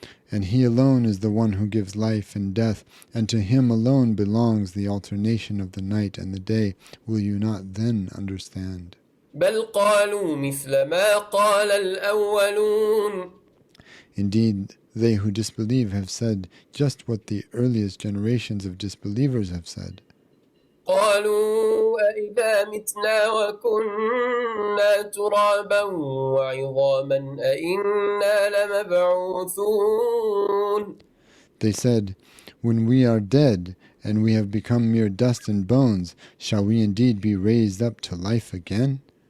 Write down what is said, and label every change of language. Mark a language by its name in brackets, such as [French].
[English] And He alone is the one who gives life and death, and to Him alone belongs the alternation of the night and the day. Will you not then understand? [Arabic] بل قالوا مثل ما قال الأولون. [English] Indeed, they who disbelieve have said just what the earliest generations of disbelievers have said. [Arabic] قالوا أإذا متنا وكنا ترابا وعظاما أإنا لمبعوثون. [English] They said, when we are dead and we have become mere dust and bones, shall we indeed be raised up to life again?